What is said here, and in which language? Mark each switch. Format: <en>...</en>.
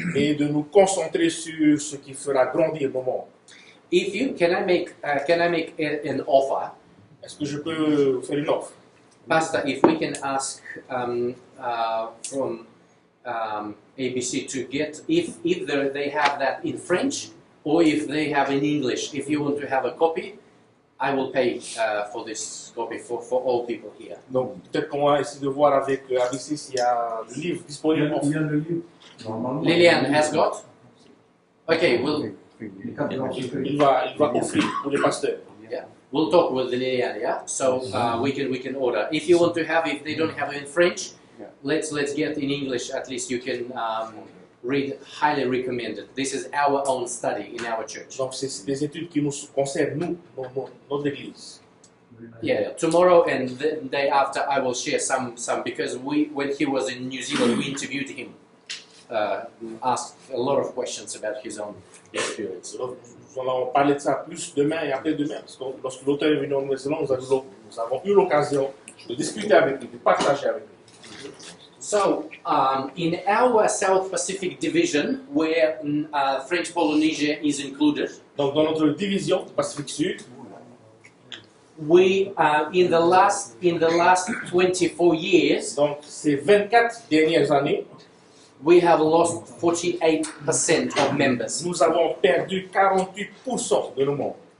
<fr>et de nous concentrer sur ce qui fera grandir nos membres.</fr> <en>if you can I make an offer,</en> <fr>Est-ce que je peux faire une offre?</fr> <en>Pastor? If we can ask from ABC to get if they have that in French or if they have in English. If you want to have a copy, I will pay for this copy for all people here.</en> <fr>Donc peut-être qu'on va essayer de voir avec ABC s'il y a le livre disponible. Il y a le livre. Normalement.</fr> <en>Lillian has got. Okay,</en> <fr>Les quatre identités. Il va offrir pour les pasteurs.</fr> <en>we'll talk with Lillian. Yeah, so we can order. If you want to have, if they don't have it in French, let's get in English. At least you can read. Highly recommended. This is our own study in our church.</en> <fr>Donc c'est des études qui nous concernent, notre église.</fr> <en>Yeah, tomorrow and the day after I will share some because when he was in New Zealand we interviewed him, asked a lot of questions about his own experience.</en> <fr>Donc, nous allons parler de ça plus demain et après-demain, parce que lorsque l'auteur est venu en Nouvelle-Zélande, nous avons eu l'occasion de discuter avec lui, de partager avec lui.</fr> <en>So in our South Pacific division, where French Polynesia is included,</en> <fr>Donc dans notre division du Pacifique Sud,</fr> <en>we in the last 24 years</en> <fr>donc ces 24 dernières années,</fr> <en>we have lost 48% of members.</en> <fr>nous avons perdu 48% de nos membres.</fr>